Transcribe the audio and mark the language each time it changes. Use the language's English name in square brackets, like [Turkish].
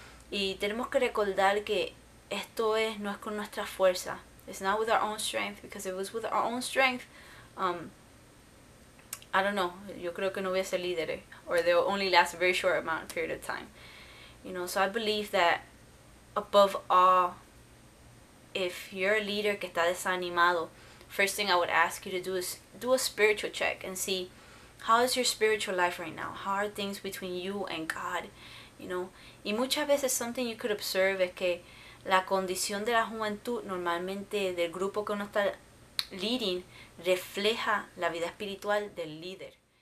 [Spanish] Y tenemos que recordar que esto no es con nuestra fuerza. [English] It's not with our own strength, because if it was with our own strength, I don't know, [Spanish] yo creo que no hubiese líderes, [English] or they'll only last a very short period of time. So I believe that above all, if you're a leader [Spanish] que está desanimado, [English] first thing I would ask you to do is do a spiritual check and see, how is your spiritual life right now? How are things between you and God? [Spanish] Y muchas veces [English] something you could observe [Spanish] es que la condición de la juventud, normalmente del grupo que uno está leading, refleja la vida espiritual del líder.